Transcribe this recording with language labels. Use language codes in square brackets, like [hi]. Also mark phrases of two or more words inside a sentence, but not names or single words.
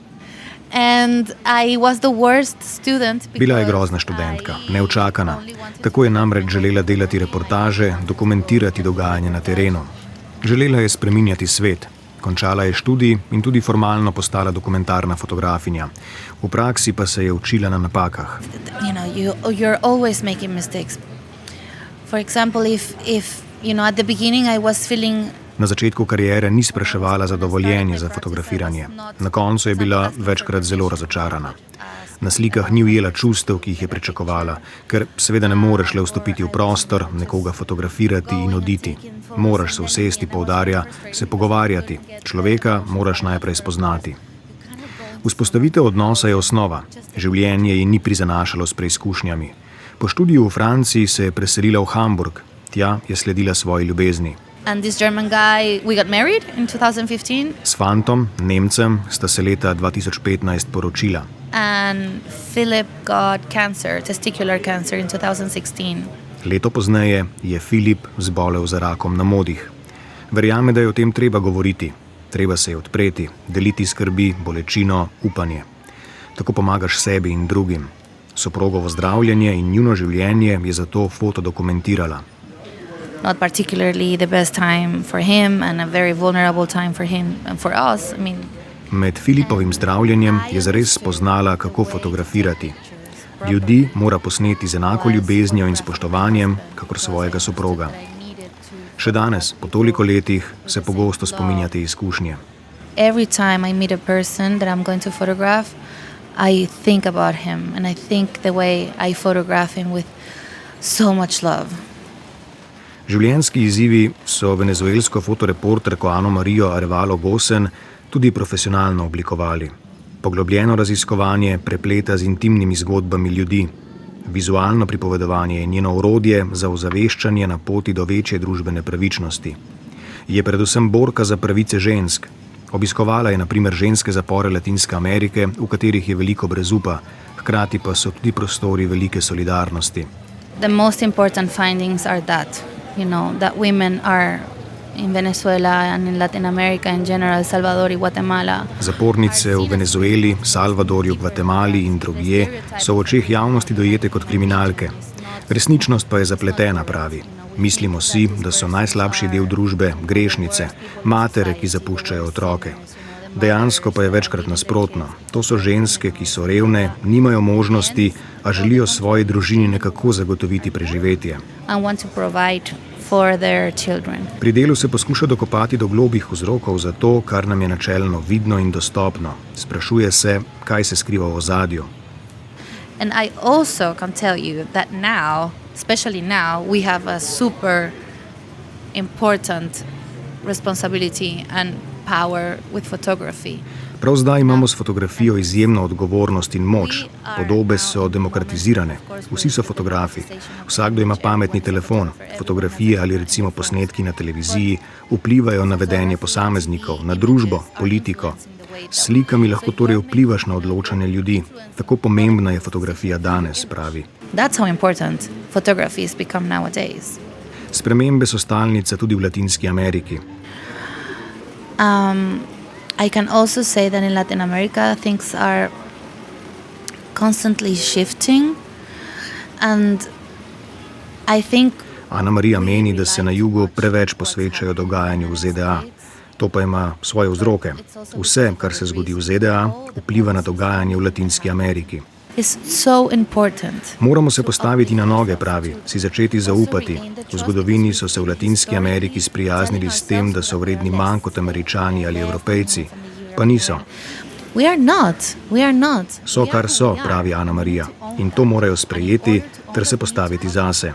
[sl] Bila je grozna študentka, neučakana. Tako je namreč želela delati reportaže, dokumentirati dogajanje na terenu. Želela je spreminjati svet. Končala je študij in tudi formalno postala dokumentarna fotografinja. V praksi pa se je učila na napakah. [en] You're always making mistakes. For example, if at the beginning I was feeling. [sl] Na začetku kariere ni spraševala za dovoljenje za fotografiranje. Na koncu je bila večkrat zelo razočarana. Na slikah ni ujela čustev, ki jih je pričakovala, ker seveda ne moreš le vstopiti v prostor, nekoga fotografirati in oditi. Moraš se usesti, poudarja, se pogovarjati. Človeka moraš najprej spoznati. Vzpostavitev odnosa je osnova. Življenje ji ni prizanašalo s preizkušnjami. Po študiju v Franciji se je preselila v Hamburg. Tja je sledila svoji ljubezni. [en] And this German guy, we got married in 2015. [sl] S fantom, Nemcem, sta se leta 2015 poročila. [en] And Philip got cancer, testicular cancer in 2016. [sl] Leto pozneje je Filip zbolel za rakom na modih. Verjame, da je o tem treba govoriti. Treba se je odpreti, deliti skrbi, bolečino, upanje. Tako pomagaš sebi in drugim. Soprogovo zdravljenje in njuno življenje je zato fotodokumentirala. [en] Not particularly the best time for him and a very vulnerable time for him and for us. [sl] Med Filipovim zdravljenjem je zares spoznala, kako fotografirati. Ljudi mora posneti z enako ljubeznijo in spoštovanjem, kakor svojega soproga. Še danes, po toliko letih, se pogosto spominjate izkušnje. [en] Every time I meet a person that I'm going to photograph, I think about him and I think the way I photograph him with so much love. [sl] Življenjski izzivi so venezuelsko fotoreporterko Ano Marijo Arevalo Gosen tudi profesionalno oblikovali. Poglobljeno raziskovanje prepleta z intimnimi zgodbami ljudi. Vizualno pripovedovanje je njeno orodje za ozaveščanje na poti do večje družbene pravičnosti. Je predvsem borka za pravice žensk. Obiskovala je na primer ženske zapore Latinske Amerike, v katerih je veliko brezupa, hkrati pa so tudi prostori velike solidarnosti. [en] The most important findings are that women are in Venezuela and in Latin America in general, Salvador in Guatemala. [sl] Zapornice v Venezueli, Salvadorju, Gvatemali in drugje so v očeh javnosti dojete kot kriminalke. Resničnost pa je zapletena, pravi. Mislimo si, da so najslabši del družbe grešnice, matere, ki zapuščajo otroke. Dejansko pa je večkrat nasprotno. To so ženske, ki so revne, nimajo možnosti, a želijo svoji družini nekako zagotoviti preživetje. Pri delu se poskuša dokopati do globih vzrokov za to, kar nam je načelno vidno in dostopno. Sprašuje se, kaj se skriva v ozadju. [en] And I also can tell you that now, especially now, we have a super important responsibility and power with photography. [sl] Prav zdaj imamo s fotografijo izjemno odgovornost in moč. Podobe so demokratizirane. Vsi so fotografi. Vsakdo ima pametni telefon. Fotografije ali recimo posnetki na televiziji vplivajo na vedenje posameznikov, na družbo, politiko. S slikami lahko torej vplivaš na odločanje ljudi. Tako pomembna je fotografija danes, pravi. [en] That's how important photography has become nowadays. [sl] Spremembe so stalnica tudi v Latinski Ameriki. [en] I can also say that in Latin America things are constantly shifting, and I think [sl] Ana Marija meni, da se na jugu preveč posvečajo dogajanju v ZDA. To pa ima svoje vzroke. Vse, kar se zgodi v ZDA, vpliva na dogajanje v Latinski Ameriki. [en] it's so important. [sl] Moramo se postaviti na noge, pravi, si začeti zaupati. V zgodovini so se v Latinski Ameriki sprijaznili s tem, da so vredni manj kot Američani ali Evropejci. Pa niso. [en] We are not. So, [sl] kar so, pravi Ana Marija. In to morajo sprejeti ter se postaviti zase.